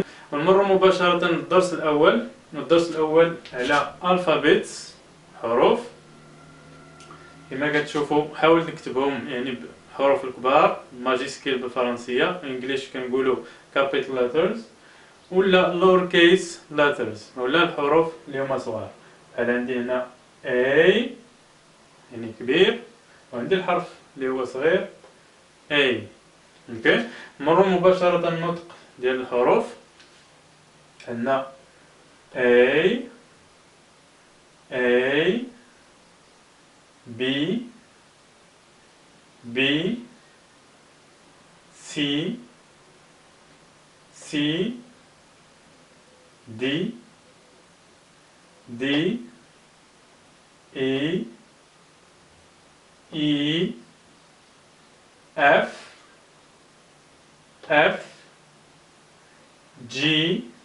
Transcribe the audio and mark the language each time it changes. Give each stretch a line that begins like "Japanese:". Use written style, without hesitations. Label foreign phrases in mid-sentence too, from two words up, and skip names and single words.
Arabic: ونمر مباشرة للدرس الأول. على alphabets، حروف. كما كتشوفوا حاول نكتبهم يعني بحروف الكبار، ماجيسكيل بالفرنسية، انجليش كنقولوا
English: capital letters
Arabic: ولا
English: lower case letters،
Arabic: ولا الحروف اللي هما صغار. بحال عندي هنا A يعني كبير، وعندي الحرف اللي هو صغير A. اوكي، نمروا مباشرة النطق ديال الحروف.
English: عندنا A B B C D E F G